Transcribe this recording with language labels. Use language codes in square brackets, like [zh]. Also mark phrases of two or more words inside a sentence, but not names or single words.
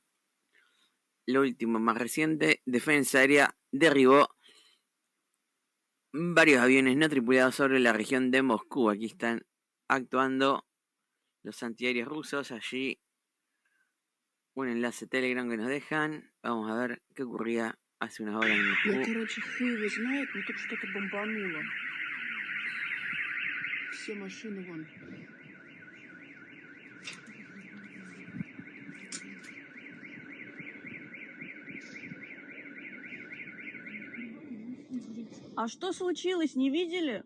[es] Lo último más reciente, Defensa Aérea derribó varios aviones no tripulados sobre la región de Moscú. Aquí están actuando los antiaéreos rusos. Allí un enlace Telegram que nos dejan. Vamos a ver qué ocurría hace unas horas en Moscú. [ru] Хуй его знает, но тут что-то бомбануло. Все машины вон. А что случилось, не видели?